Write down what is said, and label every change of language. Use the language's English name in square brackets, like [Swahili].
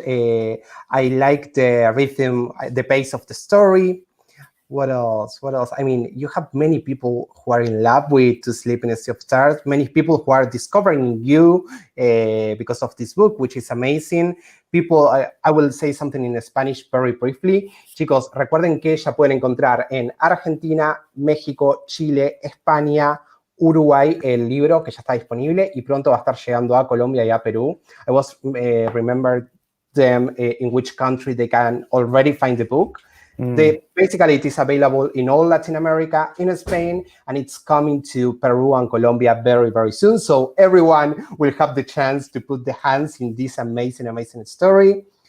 [English] I like the rhythm, the pace of the story. What else? What else? I mean, you have many people who are in love with To Sleep in a Sea of Stars, many people who are discovering you because of this book, which is amazing. People, I will say something in Spanish very briefly. [Spanish] Chicos, recuerden que ya pueden encontrar en Argentina, México, Chile, España, Uruguay el libro que ya está disponible y pronto va a estar llegando a Colombia y a Perú. [English] I was remember them in which country they can already find the book. Basically, it is available in all Latin America, in Spain, and it's coming to Peru and Colombia very, very soon. So everyone will have the chance to put their hands in this amazing, amazing story.